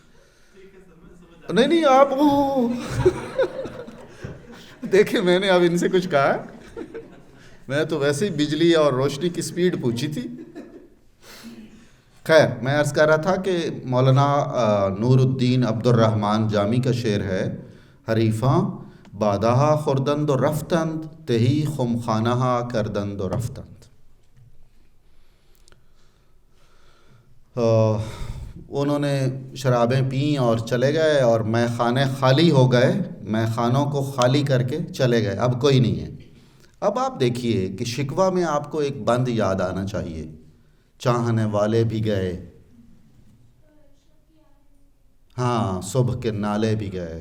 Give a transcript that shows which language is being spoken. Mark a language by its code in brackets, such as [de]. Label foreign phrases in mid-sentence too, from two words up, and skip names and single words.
[ur] نہیں آپ دیکھیں، میں نے اب ان سے کچھ کہا ہے؟ میں تو ویسے ہی بجلی اور روشنی کی سپیڈ پوچھی تھی. خیر، میں عرض کر رہا تھا کہ مولانا نور الدین عبد الرحمن جامی کا شعر ہے، [fa] حریفاں بادہا خوردند و رفتند، تہی خم خانہا کردند و رفتند. [ur] انہوں نے شرابیں پیں اور چلے گئے، اور مے خانے خالی ہو گئے، مے خانوں کو خالی کر کے چلے گئے، اب کوئی نہیں ہے. اب آپ دیکھیے کہ شکوہ میں آپ کو ایک بند یاد آنا چاہیے، چاہنے والے بھی گئے، ہاں صبح کے نالے بھی گئے.